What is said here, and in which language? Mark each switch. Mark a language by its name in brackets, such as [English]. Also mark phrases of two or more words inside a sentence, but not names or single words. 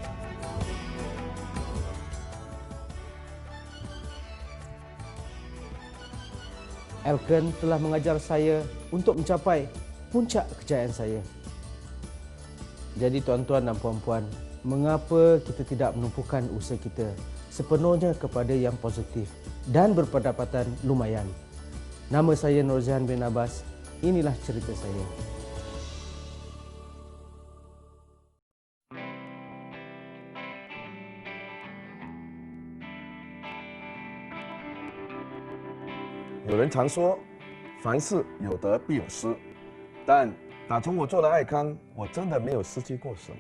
[Malay] Elken telah mengajar saya untuk mencapai puncak kejayaan saya. Jadi tuan-tuan dan puan-puan, mengapa kita tidak menumpukan usaha kita sepenuhnya kepada yang positif dan berpendapatan lumayan? Nama saya Nurzihan bin Abbas. Inilah cerita saya. [Chinese] 有人常说，凡事有得必有失，但打从我做了爱康，我真的没有失去过什么。